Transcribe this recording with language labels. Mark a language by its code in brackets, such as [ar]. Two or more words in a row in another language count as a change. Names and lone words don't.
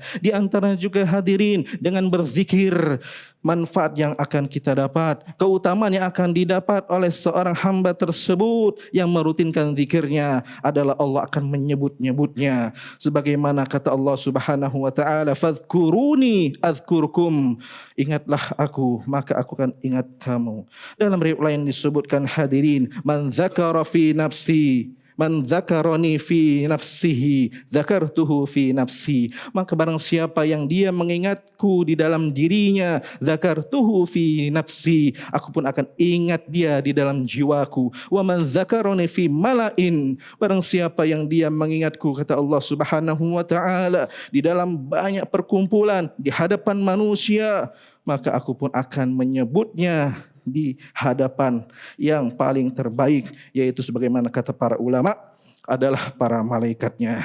[id] Di antara juga hadirin, dengan berzikir manfaat yang akan kita dapat, keutamaan yang akan didapat oleh seorang hamba tersebut yang merutinkan zikirnya adalah Allah akan menyebut-nyebutnya. Sebagaimana kata Allah [ar] سبحانه وتعالى, "فاذكروني أذكركم." [id] Ingatlah aku, maka aku akan ingat kamu. Dalam riwayat lain disebutkan hadirin, [ar] "من ذكر في نفسي، من ذكرني في نفسه، ذكرته في نفسي." [id] Maka barang siapa yang dia mengingatku di dalam dirinya, [ar] ذكرته في نفسي, [id] aku pun akan ingat dia di dalam jiwaku. [ar] ومن ذكرني في ملأ, [id] barang siapa yang dia mengingatku, kata Allah [ar] سبحانه وتعالى, [id] di dalam banyak perkumpulan di hadapan manusia, maka aku pun akan menyebutnya di hadapan yang paling terbaik, yaitu sebagaimana kata para ulama adalah para malaikatnya.